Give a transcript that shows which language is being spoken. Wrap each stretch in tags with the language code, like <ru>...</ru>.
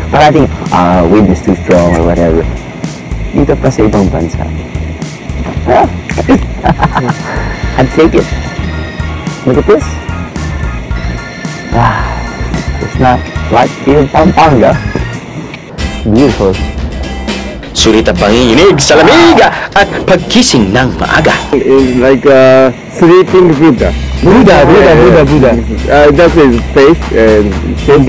<tl>Parating,</tl> <en>wind is too strong or whatever.</en> <tl>Dito pa sa ibang bansa.</tl> <en>I'd take it. Look at this. It's not like here in Pampanga. Beautiful.</en> <tl>Sulit ang panginginig sa lamig at pagkising ng maaga.</tl> <en>It's like sleeping Buddha. Buddha. That's his face and shape</en>